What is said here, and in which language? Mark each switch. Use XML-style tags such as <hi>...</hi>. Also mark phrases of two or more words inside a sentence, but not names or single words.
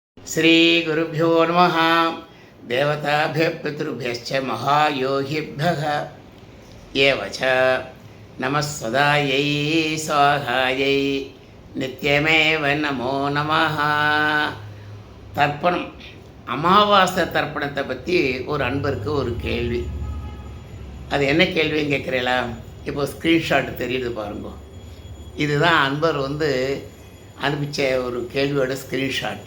<sa>श्रीगुरुभ्यो नमः। देवताभ्यः पितृभ्यश्च महायोगिभ्यः एव च नमः सदायै स्वाहायै नित्यमेव नमो नमः।</sa> <ta>தர்ப்பணம், அமாவாசை தர்ப்பணத்தை பற்றி ஒரு அன்பருக்கு ஒரு கேள்வி. அது என்ன கேள்வின்னு கேட்குறீங்களா? இப்போ ஸ்க்ரீன்ஷாட் தெரியுது பாருங்க. இதுதான் அன்பர் அனுப்பிச்ச ஒரு கேள்வியோட ஸ்க்ரீன்ஷாட்.</ta>